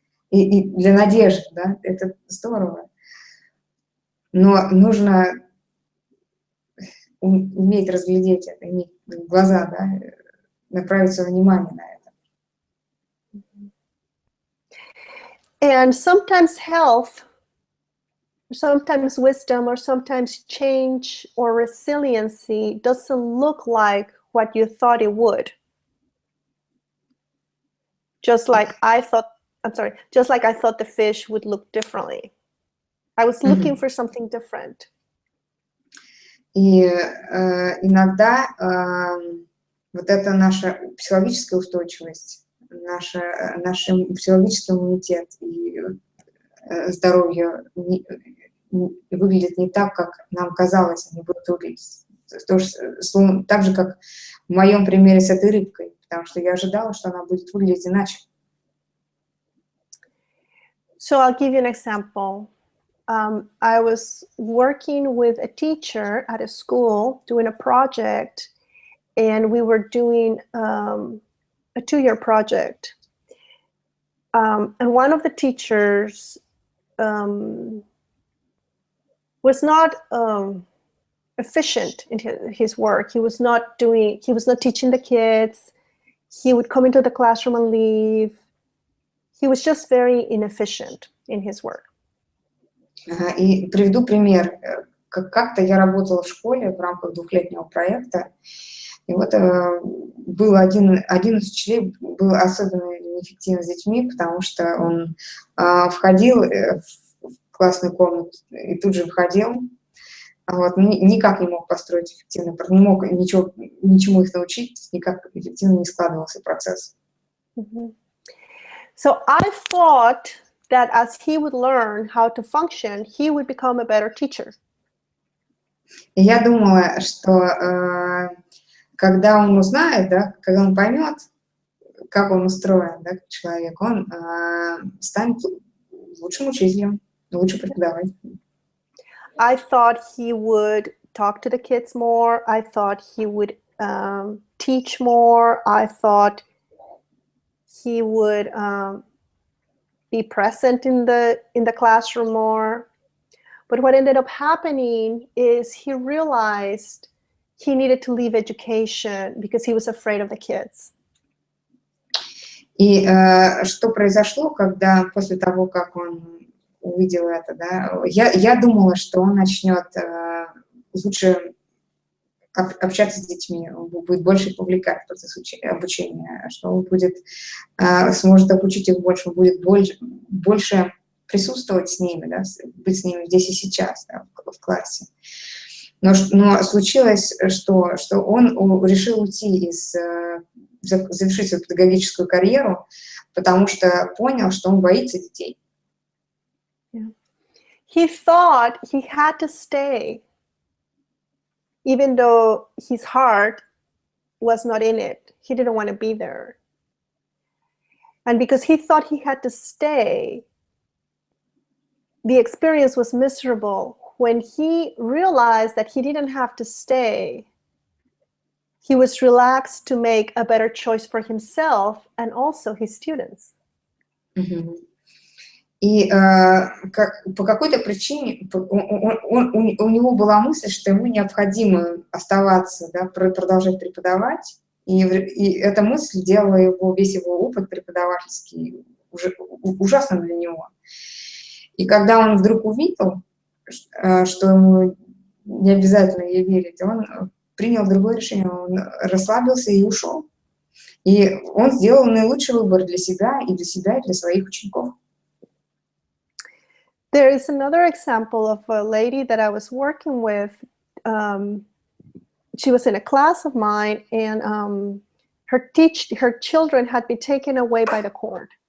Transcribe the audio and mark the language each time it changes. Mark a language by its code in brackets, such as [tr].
[ru] И для надежды, да, это здорово. Но нужно уметь разглядеть это, иметь глаза, да, направить свое внимание на это. [en] And sometimes health, sometimes wisdom, or sometimes change or resiliency doesn't look like what you thought it would. Just like I thought the fish would look differently. I was looking for something different. [ru] И иногда вот эта наша психологическая устойчивость, наш психологический иммунитет и здоровье выглядит не так, как нам казалось, они будут выглядеть. Так же, как в моем примере с этой рыбкой, потому что я ожидала, что она будет выглядеть иначе. [en] So I'll give you an example. I was working with a teacher at a school doing a project, and we were doing a 2-year project. And one of the teachers was not efficient in his work. He was not teaching the kids. He would come into the classroom and leave. He was just very inefficient in his work. [ru] И приведу пример. Как-то я работала в школе в рамках 2-летнего проекта, и вот был один из учителей был особенно неэффективен с детьми, потому что он входил в классную комнату и тут же выходил, Вот, никак не мог построить эффективный процесс, не мог ничему их научить, никак эффективно не складывался процесс. [en] So I thought that as he would learn how to function, he would become a better teacher. [ru] И я думала, что когда он узнает, да, когда он поймет, как он устроен, да, как человек, он станет лучшим учителем, лучше преподавателем. [en] I thought he would talk to the kids more. I thought he would teach more. I thought he would be present in the classroom more. But what ended up happening is he realized he needed to leave education because he was afraid of the kids. [ru] И что произошло, когда после того, как он увидел это, да, я думала, что он начнет лучше общаться с детьми, он будет больше повлекать в процесс обучения, что он будет, сможет обучить их больше, он будет больше присутствовать с ними, да, быть с ними здесь и сейчас, да, в классе. Но случилось, что он решил уйти завершить свою педагогическую карьеру, потому что понял, что он боится детей. [en] He thought he had to stay, even though his heart was not in it. He didn't want to be there. And because he thought he had to stay, the experience was miserable. When he realized that he didn't have to stay, he was relaxed to make a better choice for himself and also his students. [ru] И по какой-то причине у него была мысль, что ему необходимо оставаться, да, продолжать преподавать, и эта мысль делала весь его опыт преподавательский ужасным для него. И когда он вдруг увидел, что ему не обязательно ей верить, он принял другое решение, он расслабился и ушел. И он сделал наилучший выбор для себя, и для своих учеников. [en] There is another example of a lady that I was working with. She was in a class of mine, and her children had been taken away by the court.